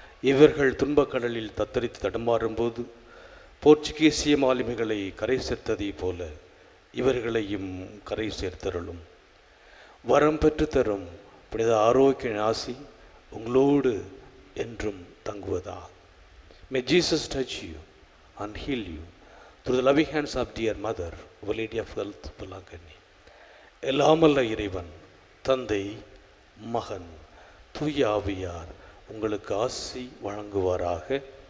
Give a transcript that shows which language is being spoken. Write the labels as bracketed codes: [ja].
[ta] இவர்கள் துன்பக்கடலில் தத்தரித்து தடுமாறும்போது போர்ச்சுகீசிய மாலுமிகளை கரை சேர்த்ததை போல இவர்களையும் கரை சேர்த்தருளும். வரம் பெற்று தரும் புனித ஆரோக்கிய ஆசி உங்களோடு என்றும் தங்குவதா. [en] May Jesus touch you and heal you through the loving hands of dear mother, Our Lady of Health, Palagani. [ta] எல்லாமல்ல இறைவன் தந்தை, மகன், தூய ஆவியார் உங்களுக்கு ஆசி வழங்குவாராக.